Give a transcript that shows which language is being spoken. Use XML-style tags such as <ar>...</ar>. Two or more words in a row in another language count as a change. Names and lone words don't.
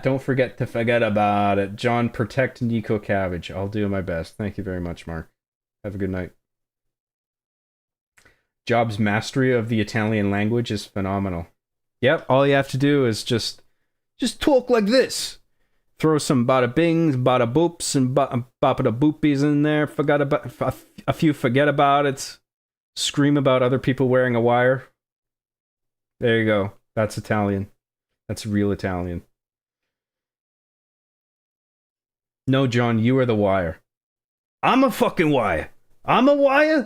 <en>Don't forget to forget about it. John, protect Nico Cabbage. I'll do my best. Thank you very much, Mark. Have a good night. Job's mastery of the Italian language is phenomenal. Yep, all you have to do is just talk like this. Throw some bada bings, bada boops, and bada boopies in there. Forgot about a few forget about it. Scream about other people wearing a wire. There you go. That's Italian. That's real Italian. No, John, you are the wire. I'm a fucking wire. I'm a wire?</en>